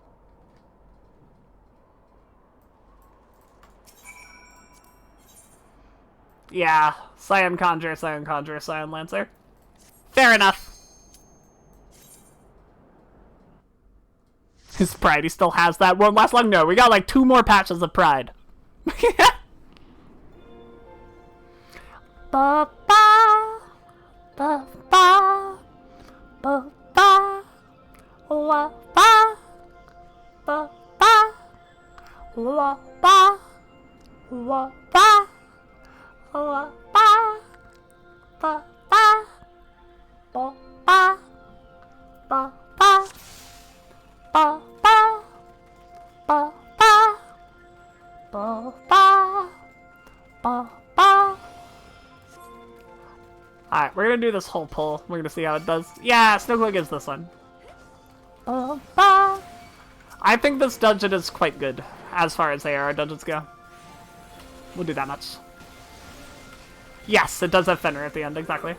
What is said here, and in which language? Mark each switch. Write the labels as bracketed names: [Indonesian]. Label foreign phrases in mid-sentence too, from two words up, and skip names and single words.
[English] Yeah, Scion Conjurer, Scion Conjurer, Scion Lancer. Fair enough. His pride, he still has that. Won't last long? No, we got like 2 more patches of pride. Ba ba ba ba ba ba wa ba ba ba wa ba wa ba wa ba ba ba ba ba ba ba ba ba ba ba ba ba. Alright, we're gonna do this whole pull. We're gonna see how it does. Yeah, Snowbird gives this one. I think this dungeon is quite good, as far as AR dungeons go. We'll do that much. Yes, it does have Fenrir at the end, exactly.